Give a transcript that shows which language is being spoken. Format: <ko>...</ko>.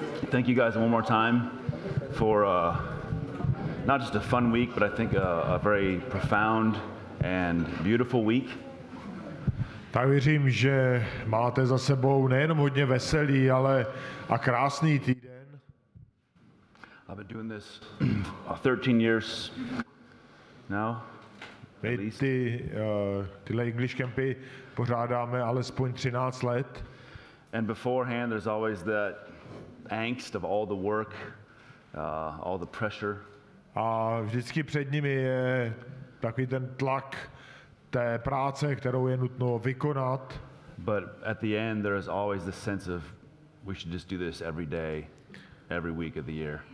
<en>thank you guys one more time for not just a fun week, but I think a very profound and beautiful week.</en> <cs>Tak věřím, že máte za sebou nejenom hodně veselý, ale a krásný týden.</cs> <en>I've been doing this 13 years now.</en> <cs>My tyhle English campy pořádáme alespoň 13 let.</cs> <en>And beforehand, there's always that angst of all the work, all the pressure.</en> <cs>A vždycky před nimi je takový ten tlak té práce, kterou je nutno vykonat.</cs> <en>But at the end, there is always this sense of we should just do this every day, every week of the year.</en>